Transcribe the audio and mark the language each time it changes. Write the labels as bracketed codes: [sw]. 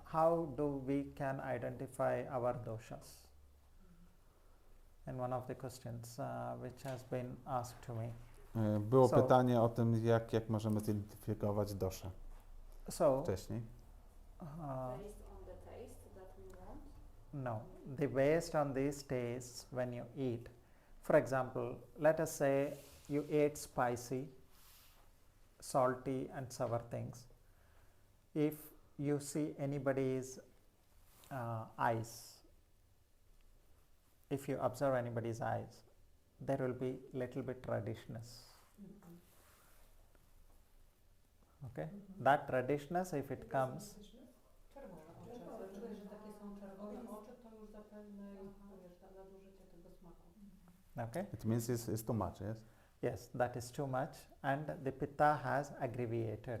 [en] How do we can identify our doshas? In one of the questions which has been asked to me. [pl] Było [en] So- [pl] pytanie o tym, jak możemy zidentyfikować doszę [en] So, [pl] wcześniej. [en] Based on the taste that we want. no, based on these tastes when you eat. For example, let us say you ate spicy, salty, and sour things. If you see anybody's eyes, if you observe anybody's eyes, there will be little bit reddishness. Okay, that reddishness, if it comes, [pl] Czerwone oczy. Jak czujesz, że takie są czerwone oczy, to już zapewne wiesz, nadużycie tego smaku. [en] okay. It means it's too much, yes? Yes, that is too much, and the pitta has aggravated.